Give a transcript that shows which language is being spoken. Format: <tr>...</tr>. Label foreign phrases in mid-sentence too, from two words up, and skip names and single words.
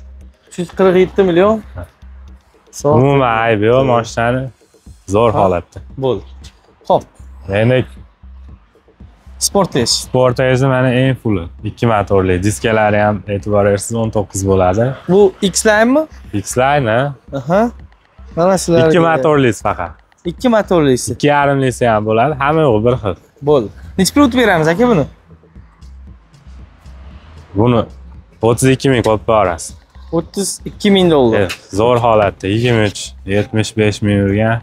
<uz>347 million. Umuman ayb yo'q, mashinani zo'r holatda. Bo'ldi. Xo'p. Endi Sportage. Sportage mana eng fulli. 2 motorli, diskalari ham e'tibor bersiz 19 bo'ladi. Bu X-Line mi? X-Line, ha? Aha. Mana shular. 2 motorlisi faqat. 2 motorlisi. 2,5 lisi ham bo'ladi. Hamma yo'q bir xil. Bo'ldi. Necha pul o'tib beramiz aka buni? Buni 32 ming qo'yib berasiz. 32 ming dollar. Zo'r holatda 23, 75 ming yurgan.</uz>